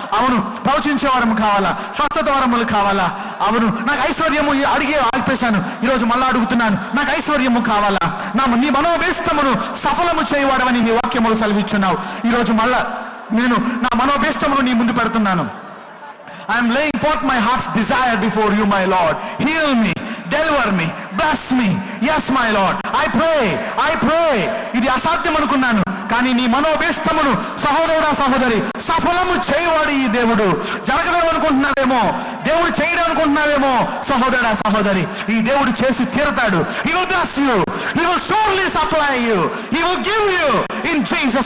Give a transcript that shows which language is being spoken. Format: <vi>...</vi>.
<te>అవును, ప్రవచించే వరం కావాలా, స్వస్థత వరములు కావాలా. అవును, నాకు ఐశ్వర్యము అడిగి ఆపేశాను, ఈరోజు మళ్ళా అడుగుతున్నాను, నాకు ఐశ్వర్యము కావాలా. నీ మనోభీష్టమును సఫలము చేయవాడమని నీ వాక్యములు సెలవిచ్చున్నావు. ఈరోజు మళ్ళా నేను నా మనోభీష్టమును నీ ముందు పెడుతున్నాను.</te> <en>I am laying forth my heart's desire before you, my Lord. Heal me, deliver me, bless me. Yes, my Lord. I pray.</en> <te>ఇది అసాధ్యం అనుకున్నాను, కానీ నీ మనోభీష్టమును సహోదరుడా సహోదరి సఫలము చేయవాడు ఈ దేవుడు. జరగదు అనుకుంటున్నావేమో, దేవుడు చేయడం అనుకుంటున్నావేమో, సహోదరుడా సహోదరి, ఈ దేవుడు చేసి తీరతాడు.</te> <en>He will bless you. He will surely supply you. He will give you in Jesus'</en>